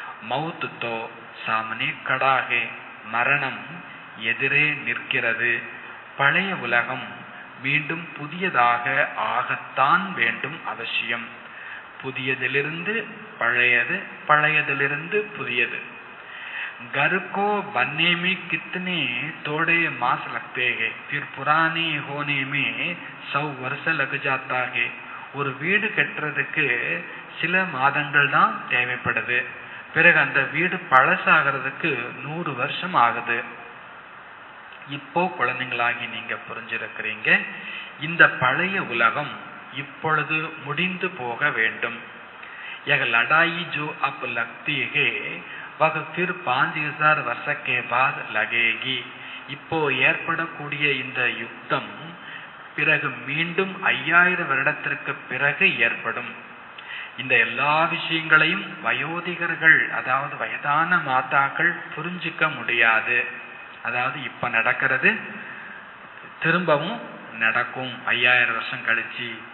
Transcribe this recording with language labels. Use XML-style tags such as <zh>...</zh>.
<hi>மௌத்துத்தோ சாமனே கடாகே.</hi> <ta>மரணம் எதிரே நிற்கிறது. பழைய உலகம் மீண்டும் புதியதாக ஆகத்தான் வேண்டும், அவசியம். புதியதிலிருந்து பழையது, பழையதிலிருந்து புதியது.</ta> <hi>घर को बनने में कितने थोड़े मास लगते हैं, फिर पुराने होने में 100 वर्ष लग जाता है.</hi> <ta>ஒரு வீடு கட்டுறதுக்கு சில மாதங்கள் தான் தேவைப்படுது. பிறகு அந்த வீடு பழசாகிறதுக்கு 100 வருஷம் ஆகுது. இப்போ குழந்தைங்களாகி நீங்க புரிஞ்சிருக்கிறீங்க, இந்த பழைய உலகம் இப்பொழுது முடிந்து போக வேண்டும்.</ta> <hi>यह लड़ाई जो अब लगती है वह फिर 5000 वर्ष के बाद लगेगी.</hi> <ta>இப்போ ஏற்படக்கூடிய இந்த யுத்தம் பிறகு மீண்டும் 5000 வருடத்திற்கு பிறகு ஏற்படும். இந்த எல்லா விஷயங்களையும் வயோதிகர்கள், அதாவது வயதான மாதாக்கள் புரிஞ்சிக்க முடியாது. அதாவது இப்ப நடக்கிறது திரும்பவும் நடக்கும் 5000 வருஷம் கழிச்சு.</ta>